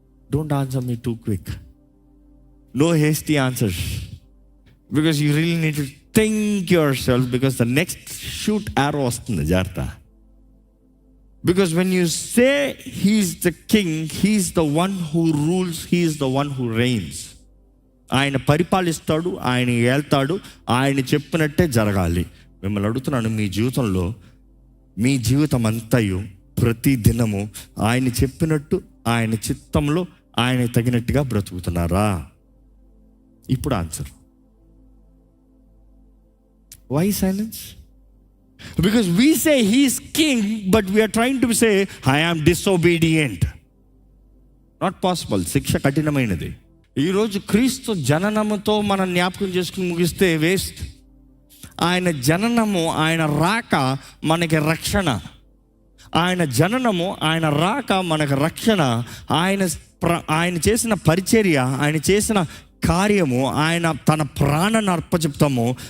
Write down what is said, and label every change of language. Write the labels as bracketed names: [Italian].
[English] Don't answer me too quick. No hasty answers, because you really need to think yourself, because the next shoot arrow [Telugu] వస్తుంది, జాగ్రత్త. [English] Because when you say he's the king, he's the one who rules, he's the one who reigns. [Telugu] ఆయన పరిపాలిస్తాడు, ఆయన ఏళ్తాడు, ఆయన చెప్పినట్టే జరగాలి. మిమ్మల్ని అడుగుతున్నాను, మీ జీవితంలో, మీ జీవితం అంతయు ప్రతి దినము ఆయన చెప్పినట్టు, ఆయన చిత్తంలో, ఆయన తగినట్టుగా బ్రతుకుతున్నారా? ఇప్పుడు answer. [English] Why silence? Because we say he is king, but we are trying to say I am disobedient. Not possible. [Telugu] శిక్ష కఠినమైనది. ఈరోజు క్రీస్తు జననముతో మనం జ్ఞాపకం చేసుకుని ముగిస్తే వేస్ట్. ఆయన జననము, ఆయన రాక మనకి రక్షణ. ఆయన జననము, ఆయన రాక మనకు రక్షణ. ఆయన చేసిన పరిచర్య, ఆయన చేసిన కార్యము, ఆయన తన ప్రాణాన్ని అర్పచెప్తాము.